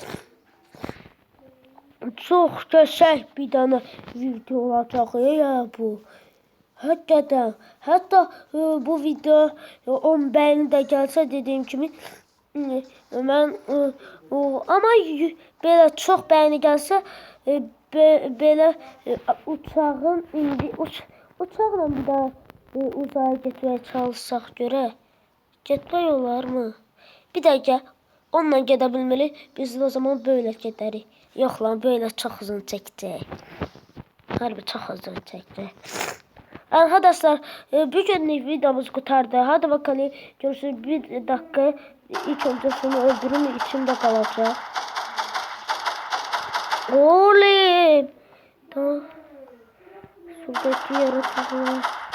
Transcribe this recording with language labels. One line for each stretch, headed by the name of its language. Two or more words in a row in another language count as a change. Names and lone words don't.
Turkish: Çok güzel bir tane video olacak ya bu. Hatta bu video 10 beğeni de gelse dediğim gibi ben ama böyle çok beğeni gelse
Azerbaijani: belə uçağın indi uçaqla bir daha uzaya getməyə çalışsaq görək. Getmək olarmı? Bir dəqiqə. Onunla gedə bilmərik. Biz o zaman böyle gedərik. Yox lan, böyle çox uzun çəkəcək. Harbi çox uzun çəkəcək.
Turkish: Arkadaşlar bugünlük videomuz kurtardı. Hadi bakalım görüşürüz. Bir dakika. İlk önce şunu öldürüm, içimde kalacak. Oğlum. Tamam. Şuradaki yaratıcılar.